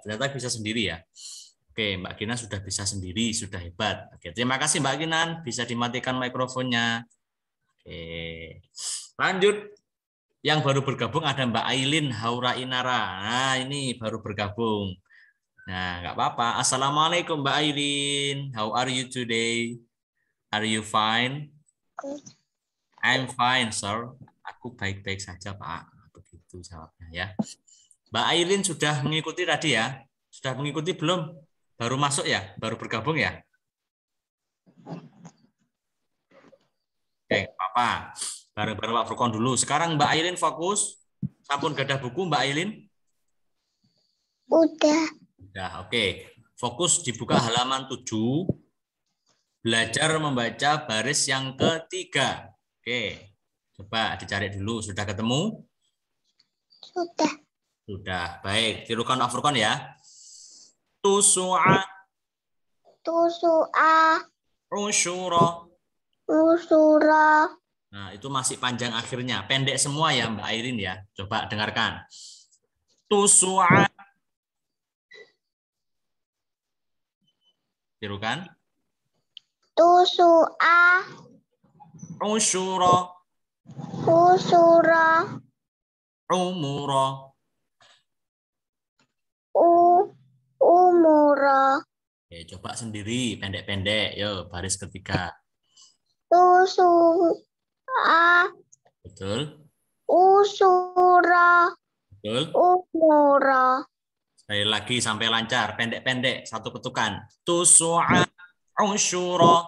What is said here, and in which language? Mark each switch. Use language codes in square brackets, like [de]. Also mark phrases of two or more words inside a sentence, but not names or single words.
[id] Ternyata bisa sendiri ya. Oke, Mbak Kinan sudah bisa sendiri, sudah hebat. Oke, terima kasih Mbak Kinan. Bisa dimatikan mikrofonnya. Oke. Lanjut. Yang baru bergabung ada Mbak Ailin Haura Inara. Nah, ini baru bergabung. Nah, nggak apa-apa. Assalamualaikum Mbak Ailin. [en] How are you today? Are you fine? Good. I'm fine, sir. [id] Aku baik-baik saja, Pak. Begitu jawabnya ya. Mbak Ailin sudah mengikuti tadi ya? Sudah mengikuti belum? Baru masuk ya? Baru bergabung ya? Oke, apa? Bareng-bareng Pak Furqon dulu. Sekarang Mbak Ailin fokus. [jv] Sampun gadah buku Mbak Ailin? [id] Udah. Udah, oke. Fokus dibuka halaman 7. Belajar membaca baris yang ketiga. Oke. Coba dicari dulu. Sudah ketemu? Sudah. Sudah. Baik. Tirukan Pak Furqon ya. [ar] Tusu'a. Tusu'a. Usyura. Usura. [id] Nah, itu masih panjang akhirnya. Pendek semua ya Mbak Airin ya. Coba dengarkan. Tusu'a. Tirukan. [ar] Tusu'a. Usyura. Usura. Umura. Umura. [id] Oke, coba sendiri. Pendek-pendek. Yo, baris ketiga. [ar] Tusu'a. [id] Betul. [ar] Usura. [id] Betul. [ar] Umura. [id] Sekali lagi sampai lancar. Pendek-pendek. Satu ketukan. Tusu'a. Usyura.